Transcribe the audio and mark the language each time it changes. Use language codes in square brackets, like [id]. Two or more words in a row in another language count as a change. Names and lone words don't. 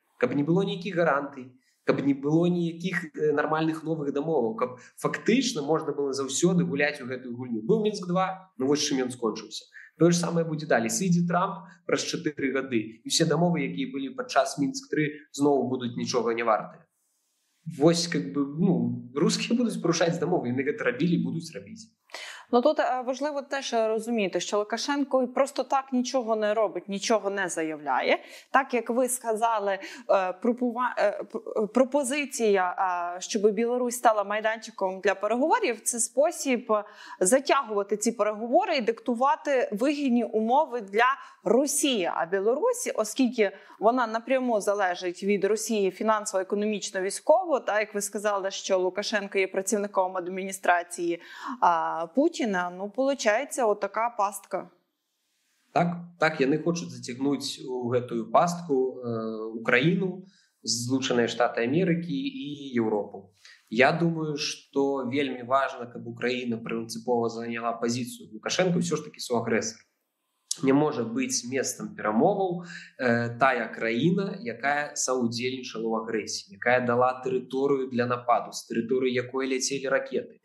[be] Каб не было нейкіх гарантый, каб не было ніякіх нармальных новых дамоваў, каб фактычна можна было заўсёды гуляць у гэтую гульню. Быў Мінск-2, вось чым ён скончыўся. Тое ж самае будзе далей. Сыдзе Трамп праз 4 гады, і ўсе дамовы, якія былі падчас Мінск-3, зноў будуць нічога не вартыя. вось [ru] как бы, [be] рускія будуць парушаць дамовы, яны гэта рабілі і будуць рабіць. [uk] Ну тут важливо теж розуміти, що Лукашенко просто так нічого не робить, нічого не заявляє. Так, як ви сказали, пропозиція, щоб Білорусь стала майданчиком для переговорів, це спосіб затягувати ці переговори і диктувати вигідні умови для Росії. А Білорусі, оскільки вона напряму залежить від Росії фінансово, економічно, військово, так, як ви сказали, що Лукашенко є працівником адміністрації Путіна, виходить, отака пастка. [be] Так, яны хочуць зацягнуць у гэтую пастку Украіну, Злучаныя Штаты Амерыкі і Еўропу. Я думаю, што вельмі важна, каб Украіна прынцыпова заняла пазіцыю Лукашенко ўсё ж такі суагрэсар. Не можа быць месцам перамоваў тая краіна, якая саўдзельнічала ў агрэсіі, якая дала тэрыторыю для нападу, з тэрыторыі якой ляцелі ракеты.